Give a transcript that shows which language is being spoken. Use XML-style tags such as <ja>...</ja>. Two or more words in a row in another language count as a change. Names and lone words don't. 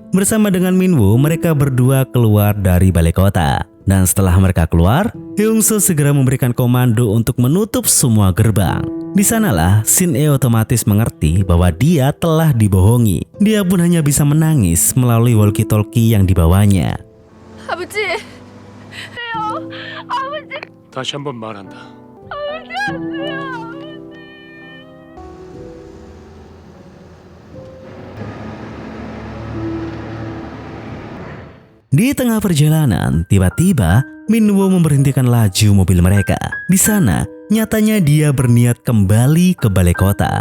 <id>Bersama dengan Minwo, mereka berdua keluar dari balai kota. Dan setelah mereka keluar, Heung-soo segera memberikan komando untuk menutup semua gerbang. Di sanalah Shin-e otomatis mengerti bahwa dia telah dibohongi. Dia pun hanya bisa menangis melalui walkie-talkie yang dibawanya.</id> <ko>아버지, 왜요? 아버지, 다시 한번 말한다. 아버지 안 돼요.</ko> <id>Di tengah perjalanan, tiba-tiba Minwo memberhentikan laju mobil mereka. Di sana, nyatanya dia berniat kembali ke balai kota.</id>